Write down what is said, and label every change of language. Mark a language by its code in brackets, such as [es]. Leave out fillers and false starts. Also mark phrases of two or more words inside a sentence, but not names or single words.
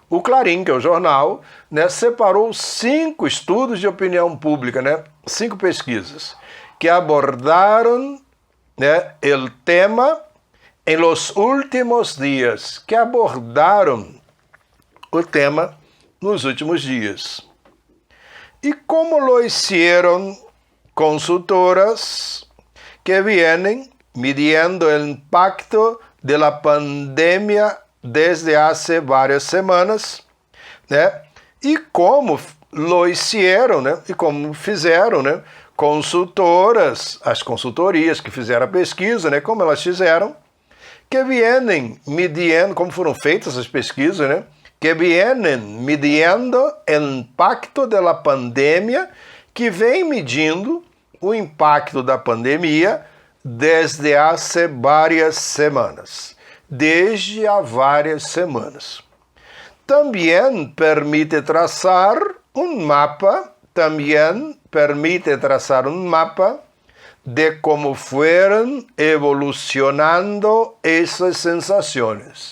[pt] o Clarim, que é o jornal, né, separou 5 estudos de opinião pública, né, 5 pesquisas, que abordaram, né, o tema [es] em los últimos [pt] dias, que abordaram o tema nos últimos dias. [es] E como lo hicieron consultoras que vienen midiendo el impacto de la pandemia desde hace varias semanas, [pt] né? [es] E como lo hicieron, [pt] né? E como fizeram, né? Consultoras, as consultorias que fizeram a pesquisa, né? Como elas fizeram, [es] que vienen midiendo, [pt] como foram feitas as pesquisas, né? [es] Que vienen midiendo [pt] o impacto da pandemia, que vem medindo o impacto da pandemia desde há várias semanas. Desde há várias semanas. Também permite traçar um mapa, de como foram evolucionando essas sensações.